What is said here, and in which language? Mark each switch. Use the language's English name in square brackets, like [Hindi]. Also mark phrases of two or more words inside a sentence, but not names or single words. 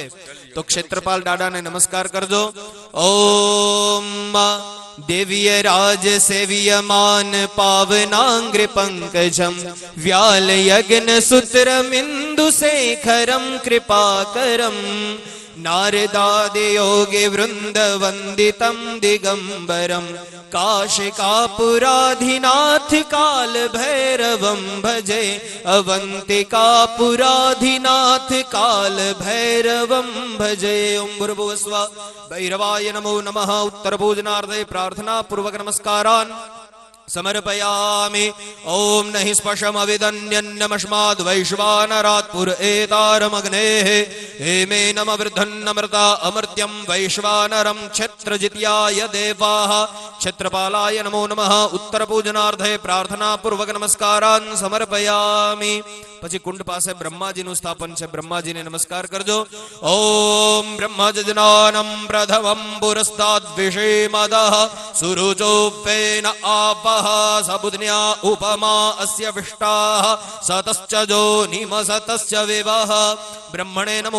[Gujarati] તો ક્ષેત્રપાલ દાદાને નમસ્કાર કરજો [Sanskrit] ઓમ દેવીય રાજ સેવ્યમાન પાવનાંગ્ર પંકજમ વ્યાલ યજ્ઞ સૂત્ર બિંદુ શેખરમ કૃપાકરમ નારદાદિ યોગી વૃંદ વંદિતમ દિગંબરમ કાશિકાપુરાધિનાથ કાલ ભૈરવમ ભજે અવંતિકાપુરાધિનાથ કાલ ભૈરવમ ભજે ઓમ ભૂર્ભુવસ્વ ભૈરવાય નમો નમઃ ઉત્તર પૂજનાર્થે પ્રાર્થના પૂર્વક નમસ્કારાન समर्पयामि ओम नहि स्पर्शमविदन्यन्नमस्माद् वैश्वानरात् पुरएतारमग्नेः हेमेनम वृद्धन्नमृता अमर्त्यं वैश्वानरं क्षत्रजित्याय देवाः क्षत्रपालाय नमो नमः उत्तर पूजनार्थे प्रार्थना पूर्वक नमस्कारान् समर्पयामि [Gujarati] પછી કુંડ પાસે બ્રહ્માજીનું સ્થાપન છે બ્રહ્માજીને નમસ્કાર કરજો [Sanskrit] ઓમ બ્રહ્મજ્ઞાનમ પ્રથમં પુરસ્તાદ વિષેમદઃ સુરુચોપેન આપઃ સબુધ્ન્યા ઉપમા અસ્ય વિષ્ટાઃ સતશ્ચજો નિમસતસ્ય વિવઃ બ્રહ્મણે નમો